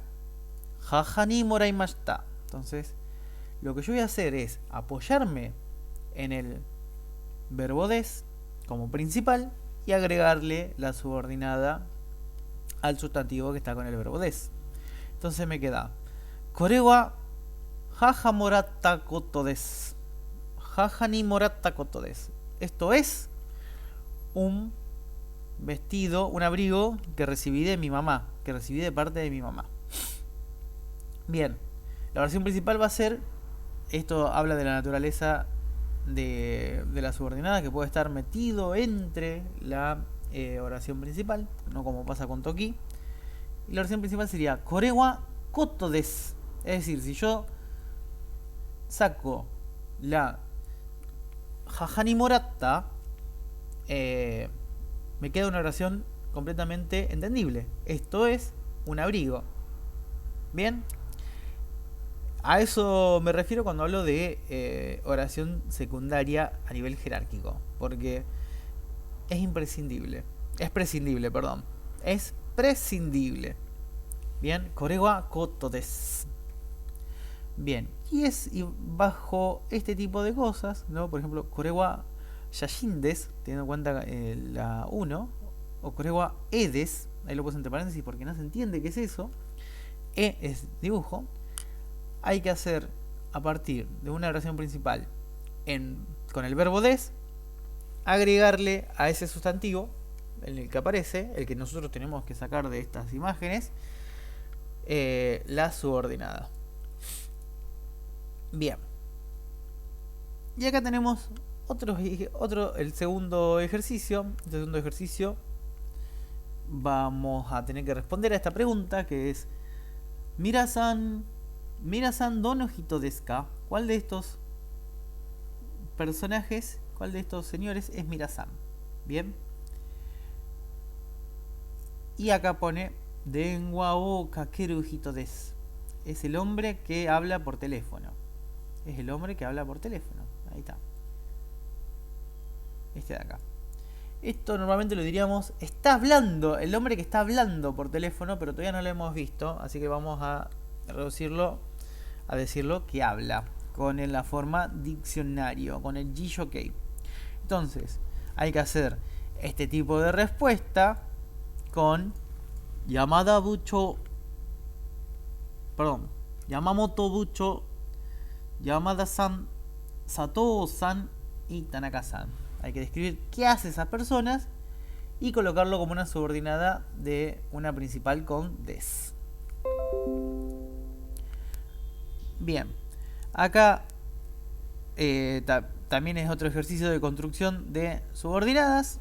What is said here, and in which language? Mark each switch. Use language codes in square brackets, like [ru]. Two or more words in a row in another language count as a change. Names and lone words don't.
[ja] 母にもらいました. [es] Entonces, lo que yo voy a hacer es apoyarme en el verbo des como principal y agregarle la subordinada al sustantivo que está con el verbo des. Entonces me queda [ja] これは母もらったことです. 母にもらったことです. [es] Esto es un vestido, un abrigo que recibí de mi mamá, que recibí de parte de mi mamá. Bien, la oración principal va a ser, esto habla de la naturaleza de la subordinada, que puede estar metido entre la oración principal, no como pasa con Toki. Y la oración principal sería [ja] これはことです. [es] Es decir, si yo saco la [ja] 母にもらった, [es] me queda una oración completamente entendible. Esto es un abrigo. Bien, a eso me refiero cuando hablo de oración secundaria a nivel jerárquico, porque es imprescindible. Es prescindible, perdón. Es prescindible. Bien, [ja] これはことです. [es] Bien, y bajo este tipo de cosas, ¿no? Por ejemplo, [ja] これは写真です, [es] teniendo en cuenta la 1, o [ja] これは絵です, [es] ahí lo puse entre paréntesis porque no se entiende qué es eso. E es dibujo. Hay que hacer a partir de una oración principal con el verbo des, agregarle a ese sustantivo en el que aparece, el que nosotros tenemos que sacar de estas imágenes, la subordinada. Bien. Y acá tenemos el segundo ejercicio. El segundo ejercicio vamos a tener que responder a esta pregunta, que es [ja] ミラさんどの人ですか? [es] ¿Cuál de estos personajes, cuál de estos señores es Mira-san? Bien. Y acá pone [ja] 電話をかける人です. [es] Es el hombre que habla por teléfono. Es el hombre que habla por teléfono. Ahí está. Este de acá. Esto normalmente lo diríamos, está hablando, el hombre que está hablando por teléfono, pero todavía no lo hemos visto, así que vamos a reducirlo a decirlo que habla, con la forma diccionario, con el Jishokei. Entonces, hay que hacer este tipo de respuesta con Yamamoto Bucho, Yamada-san, Sato-san y Tanaka-san. Hay que describir qué hace esas personas y colocarlo como una subordinada de una principal con des. Bien, acá también es otro ejercicio de construcción de subordinadas.